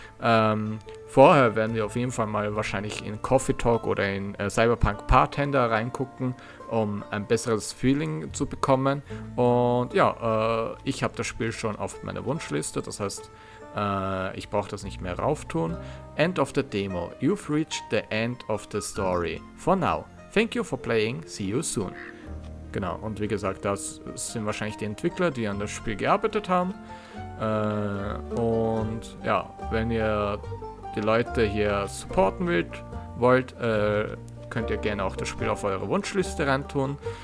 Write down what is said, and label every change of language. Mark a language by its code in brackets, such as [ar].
[de] Vorher werden wir auf jeden Fall mal wahrscheinlich in Coffee Talk oder in Cyberpunk Bartender reingucken, um ein besseres Feeling zu bekommen. Und ja, ich habe das Spiel schon auf meiner Wunschliste, das heißt, ich brauche das nicht mehr rauftun. [en] End of the demo. You've reached the end of the story. For now. Thank you for playing. See you soon. [de] Genau, und wie gesagt, das sind wahrscheinlich die Entwickler, die an das Spiel gearbeitet haben. Und ja, wenn ihr die Leute hier supporten wollt, könnt ihr gerne auch das Spiel auf eure Wunschliste reintun.